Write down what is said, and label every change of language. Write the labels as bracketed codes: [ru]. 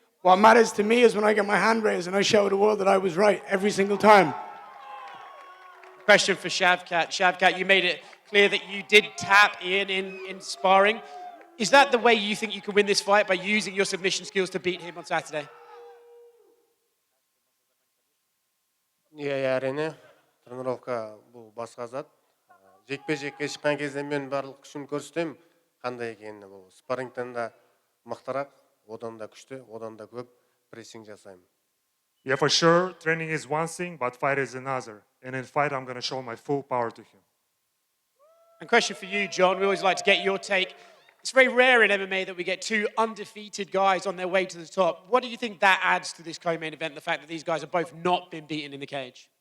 [en] What matters to me is when I get my hand raised and I show the world that I was right every single time. Question for Shavkat. Shavkat, you made it clear that you did tap Ian in sparring. Is that the way you think you can win this fight, by using your submission skills to beat him on Saturday? [kk] Иә, әрине. Тренировка бұл басқа зат. Жекпе-жекке шыққан кезде мен барлық күшін көрсетемін, қандай екенін. Бұл спаррингтен да мықтырақ, одан да күшті, одан да көп прессинг жасаймын. [en] Yeah, for sure, training is one thing, but fight is another. And in fight, I'm going to show my full power to him. And question for you, John. We always like to get your take. It's very rare in MMA that we get two undefeated guys on their way to the top. What do you think that adds to this co-main event, the fact that these guys have both not been beaten in the cage?